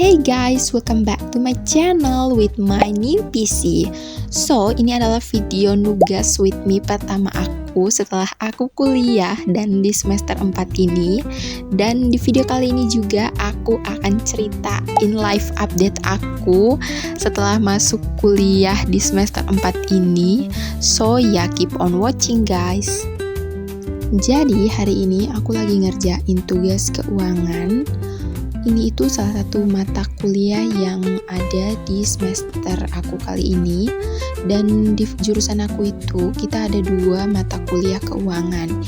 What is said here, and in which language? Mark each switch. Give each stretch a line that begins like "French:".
English: guys, welcome back to my channel with my new PC.
Indonesian: So, ini adalah video nugas
English: with me
Indonesian: pertama aku setelah aku kuliah dan di semester 4 ini. Dan di video kali ini juga aku akan ceritain life update aku setelah masuk kuliah di semester 4 ini.
English: So, ya keep on watching guys.
Indonesian: Jadi, hari ini aku lagi ngerjain tugas keuangan. Ini itu salah satu mata kuliah yang ada di semester aku kali ini. Dan di jurusan aku itu kita ada 2 mata kuliah keuangan.